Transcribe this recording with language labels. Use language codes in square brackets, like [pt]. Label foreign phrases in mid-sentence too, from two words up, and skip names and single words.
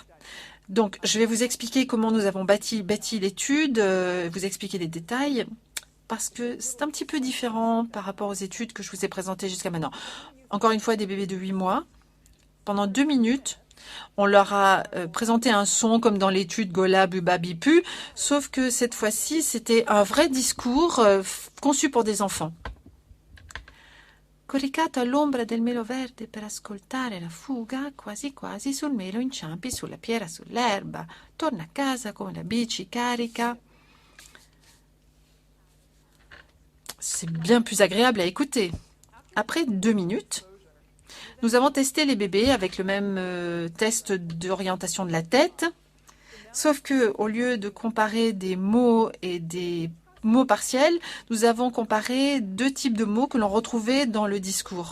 [fr] Donc, je vais vous expliquer comment nous avons bâti l'étude, vous expliquer les détails, parce que c'est un petit peu différent par rapport aux études que je vous ai présentées jusqu'à maintenant. Encore une fois, des bébés de 8 mois. Pendant 2 minutes, on leur a présenté un son comme dans l'étude Gola, Buba, Bipu, sauf que cette fois-ci, c'était un vrai discours conçu pour des enfants. [it] Coricato all'ombra del melo verde per ascoltare la fuga, quasi quasi sul melo inciampi sulla pierra sull'erba, torna a casa con la bici carica. [fr] C'est bien plus agréable à écouter. Après 2 minutes, nous avons testé les bébés avec le même test d'orientation de la tête, sauf que au lieu de comparer des mots et des mots partiels, nous avons comparé 2 types de mots que l'on retrouvait dans le discours.